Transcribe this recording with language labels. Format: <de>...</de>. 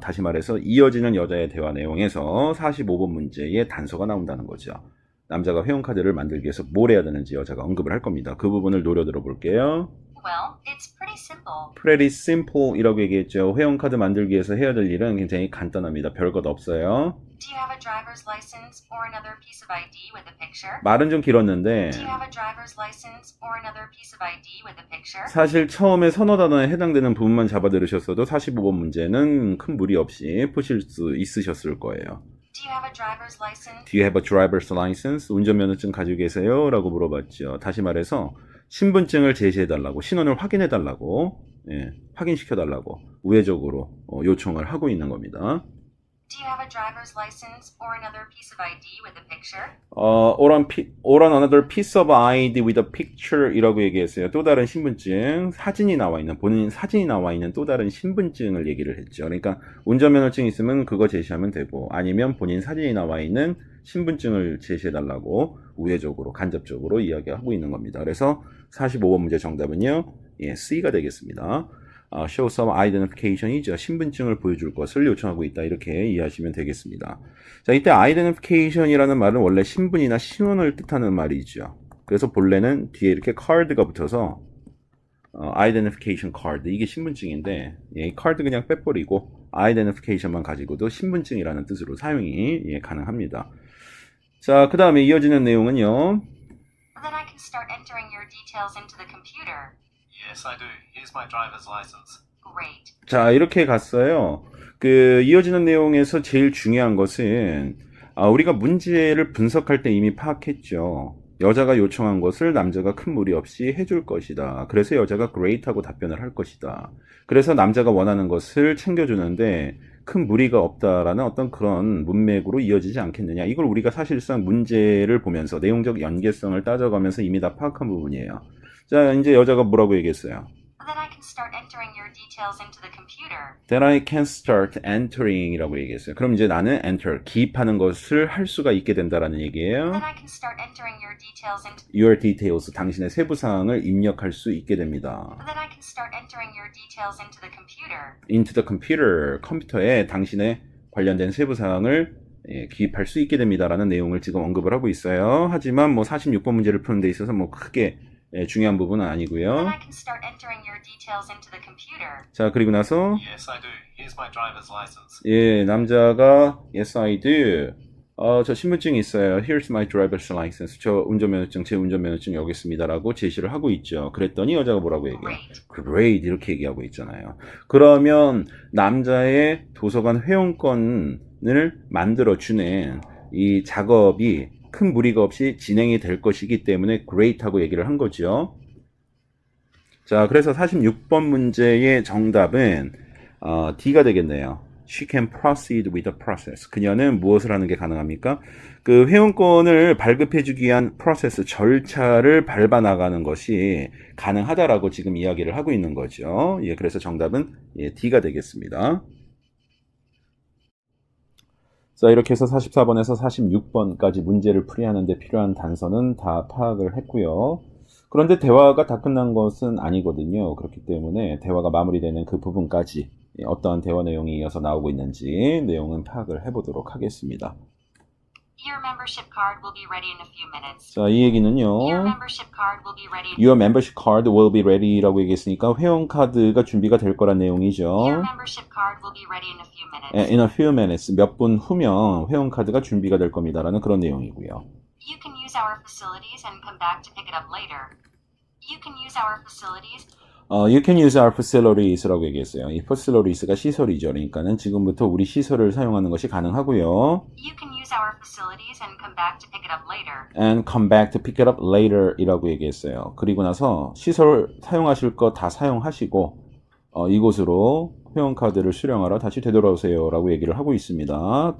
<ko>다시 말해서 이어지는 여자의 대화 내용에서 45번 문제의 단서가 나온다는 거죠. 남자가 회원카드를 만들기 위해서 뭘 해야 되는지 여자가 언급을 할 겁니다. 그 부분을 노려 들어볼게요.</ko> <en>Well, it's pretty simple. Pretty simple</en> <ko>이라고 얘기했죠. 회원카드 만들기 위해서 해야 될 일은 굉장히 간단합니다. 별것 없어요.</ko> <en>Do you have a driver's license or another piece of ID with a picture?</en> <ko>말은 좀 길었는데</ko> <en>Do you have a driver's license or another piece of ID with a picture?</en> <ko>사실 처음에 선어 단어에 해당되는 부분만 잡아 들으셨어도 45번 문제는 큰 무리 없이 푸실 수 있으셨을 거예요.</ko> <en>Do you have a driver's license? Do you have a driver's license?</en> <ko>운전면허증 가지고 계세요? 라고 물어봤죠. 다시 말해서 신분증을 제시해달라고, 신원을 확인해달라고 예, 확인시켜달라고 우회적으로 요청을 하고 있는 겁니다.</ko> <en>Do you have a driver's license or another piece of ID with a picture? or on another piece of ID with a picture</en> <ko>이라고 얘기했어요. 또 다른 신분증, 사진이 나와 있는, 본인 사진이 나와 있는 또 다른 신분증을 얘기를 했죠. 그러니까 운전면허증 있으면 그거 제시하면 되고, 아니면 본인 사진이 나와 있는 신분증을 제시해달라고 우회적으로, 간접적으로 이야기하고 있는 겁니다. 그래서 45번 문제 정답은요, 예, C가 되겠습니다.</ko> <en>show some identification이죠.</en> <ko>신분증을 보여줄 것을 요청하고 있다. 이렇게 이해하시면 되겠습니다. 자, 이때 identification이라는 말은 원래 신분이나 신원을 뜻하는 말이죠. 그래서 본래는 뒤에 이렇게 card가 붙어서 identification card 이게 신분증인데 이 card 그냥 빼버리고 identification만 가지고도 신분증이라는 뜻으로 사용이 가능합니다. 자, 그 다음에 이어지는 내용은요.</ko> <en>Then I can start entering your details into the computer. Yes, I do. Here's my driver's license. Great.</en> <ko>자, 이렇게 갔어요. 그 이어지는 내용에서 제일 중요한 것은 우리가 문제를 분석할 때 이미 파악했죠. 여자가 요청한 것을 남자가 큰 무리 없이 해줄 것이다. 그래서 여자가 great하고 답변을 할 것이다. 그래서 남자가 원하는 것을 챙겨주는데 큰 무리가 없다라는 어떤 그런 문맥으로 이어지지 않겠느냐. 이걸 우리가 사실상 문제를 보면서 내용적 연계성을 따져가면서 이미 다 파악한 부분이에요. 자, 이제 여자가 뭐라고 얘기했어요?</ko> <en>Then I can start entering your details into the computer. Then I can start entering</en> <ko>이라고 얘기했어요. 그럼 이제 나는 enter, 기입하는 것을 할 수가 있게 된다라는 얘기예요.</ko> <en>Then I can start entering your details into Your details,</en> <ko>당신의 세부사항을 입력할 수 있게 됩니다.</ko> <en>Then I can start entering your details into the computer. Into the computer,</en> <ko>컴퓨터에 당신의 관련된 세부사항을 기입할 수 있게 됩니다라는 내용을 지금 언급을 하고 있어요. 하지만 뭐 46번 문제를 푸는 데 있어서 뭐 크게 중요한 부분은</ko> <en>Then</en> <ko>아니고요.</ko> <en>I can start entering your details into the computer.</en> <ko>자, 그리고 나서</ko> <en>Yes, I do. Here's my driver's license.</en> <ko>예, 남자가</ko> <en>Yes, I do.</en> <ko>저 신분증이 있어요.</ko> <en>Here's my driver's license.</en> <ko>저 운전면허증, 제 운전면허증 여기 있습니다라고 제시를 하고 있죠. 그랬더니 여자가 뭐라고 얘기해요?</ko> <en>Great.</en> <ko>Great 이렇게 얘기하고 있잖아요. 그러면 남자의 도서관 회원권을 만들어주는 이 작업이 큰 무리가 없이 진행이 될 것이기 때문에 great하고 얘기를 한 거죠. 자, 그래서 46번 문제의 정답은 D가 되겠네요.</ko> <en>She can proceed with the process.</en> <ko>그녀는 무엇을 하는 게 가능합니까? 그 회원권을 발급해주기 위한 프로세스, 절차를 밟아 나가는 것이 가능하다라고 지금 이야기를 하고 있는 거죠. 예, 그래서 정답은 D가 되겠습니다. 자, 이렇게 해서 44번에서 46번까지 문제를 풀이하는 데 필요한 단서는 다 파악을 했고요. 그런데 대화가 다 끝난 것은 아니거든요. 그렇기 때문에 대화가 마무리되는 그 부분까지 어떠한 대화 내용이 이어서 나오고 있는지 내용은 파악을 해보도록 하겠습니다.</ko> <en>Your membership card will be ready in a few minutes.</en> <ko>자, 이 얘기는요.</ko> <en>Your membership card will be ready. Your membership card will be ready</en> <ko>라고 얘기했으니까 회원 카드가 준비가 될 거란</ko> <en>Your</en> <ko>내용이죠.</ko> <en>membership card will be ready in a few minutes. In a few minutes,</en> <ko>몇 분 후면 회원 카드가 준비가 될 겁니다라는 그런 내용이고요.</ko> <en>You can use our facilities and come back to pick it up later. You can use our facilities. You can use our facilities라고</en> <ko>얘기했어요. 이 facilities가 시설이죠. 그러니까는 지금부터 우리 시설을 사용하는 것이 가능하고요.</ko> <en>You can use our facilities and come back to pick it up later. And come back to pick it up later이라고</en> <ko>얘기했어요. 그리고 나서 시설 사용하실 거 다 사용하시고 이곳으로 회원카드를 수령하러 다시 되돌아오세요라고 얘기를 하고 있습니다.</ko>